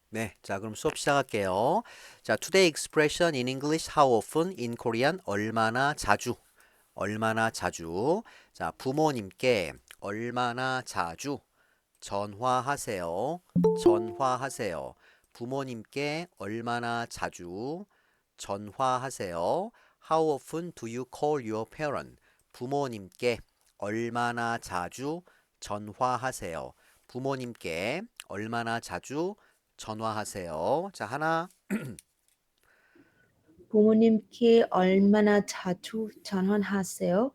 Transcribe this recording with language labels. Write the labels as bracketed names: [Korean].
[Korean] 네, 자, 그럼 수업 시작할게요. [English] 자, today expression in English, how often, in Korean, [Korean] 얼마나 자주, 얼마나 자주. 자, 부모님께 얼마나 자주 전화하세요. 전화하세요. 부모님께 얼마나 자주 전화하세요. [English] How often do you call your parent? [Korean] 부모님께 얼마나 자주 전화하세요. 부모님께 얼마나 자주 전화하세요. 자, 하나. 부모님께 얼마나 자주 전화하세요?